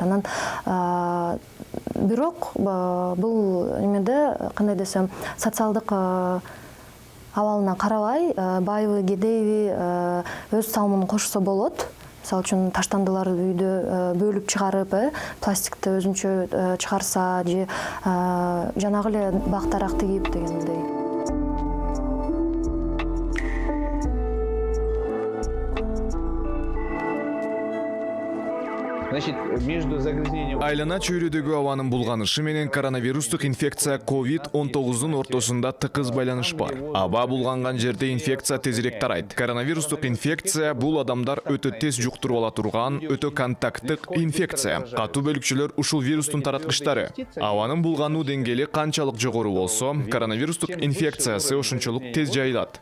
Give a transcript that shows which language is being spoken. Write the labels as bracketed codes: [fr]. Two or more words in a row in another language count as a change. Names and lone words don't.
[ky] Анан бирок бул эмеде кандай десем, социалдык абалына карабай, байбы, кедейби өз салымын кошсо болот. Мисалы үчүн таштандыларды үйдө бөлүп чыгарып, пластикти өзүнчө чыгарса же жанагы эле бак дарак тигип дегендей. [ru] Значит, между загрязнением... [ky] Айлана чөйрөдөгү абанын булганышы менен коронавирустук инфекция COVID-19 ортосунда тыкыз байланыш бар. Аба булганган жерде инфекция тезирээк тарайт. Коронавирустук инфекция бул адамдар өтө тез жуктуруп ала турган, өтө контакттык инфекция. Катуу бөлүкчөлөр ушул вирустун тараткычтары. Абанын булгануу деңгээли канчалык жогору болсо, коронавирустук инфекциясы ошончолук тез жайылат.